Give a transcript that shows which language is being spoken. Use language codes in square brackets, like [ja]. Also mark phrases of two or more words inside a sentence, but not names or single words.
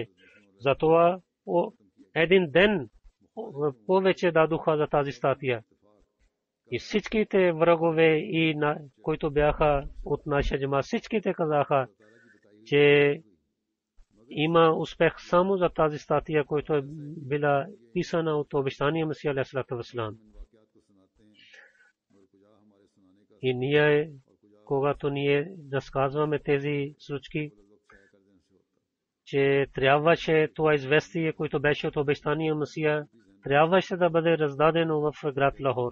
[bg] Затова един ден повече дадоха за тази статия. И всичките врагове, които бяха от нашия джамаат, всичките казаха, че има успех само за тази статия, която е била писана от обещания Масия [ar] عليه الصلاة والسلام. [bg] И ние, когато ние разказваме тези случки, че трябваше това известие, което беше от обещания Масия, трябваше да бъде раздадено в град Лахор.